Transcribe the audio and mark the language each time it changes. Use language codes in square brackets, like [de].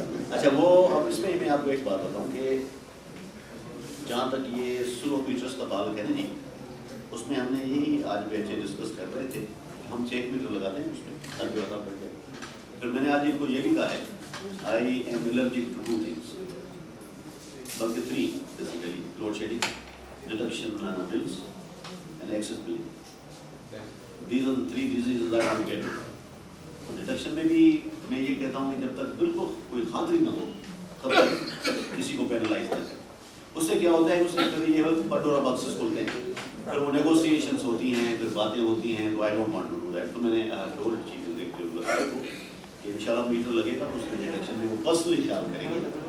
[ur] اچھا وہ اب اس میں آپ کو ایک بات بتاؤں کہ جہاں تک یہ سلو میٹرس کا تعلق ہے نا جی, اس میں ہم نے یہی آج بیٹھے ڈسکس کر رہے تھے. ہم 6 میٹر لگاتے ہیں اس میں تاکہ ہوتا پڑ جائے. پھر میں نے آج ان کو یہ بھی کہا ہے [en] I am allergic to 2 things, [ur] بلکہ 3 basically: load shedding, reduction bills [en] and excess billing. These are the 3 diseases that I'm getting. [ur] Detection میں بھی میں یہ کہتا ہوں کہ جب تک بالکل کوئی خاطری نہ ہو تب تک کسی کو پینلائز نہ کریں. اس سے کیا ہوتا ہے, اس سے کبھی یہ پٹورا باکسز کھلتے ہیں, پھر وہ نیگوسیشنس ہوتی ہیں, پھر باتیں ہوتی ہیں. تو [en] I don't want to do that. [ur] تو میں نے ٹولڈ چیزیں دیکھتے ہوئے کہ انشاءاللہ میٹر لگے گا تو اس میں ڈیٹیکشن میں وہ پرسنلی خیال کریں گے.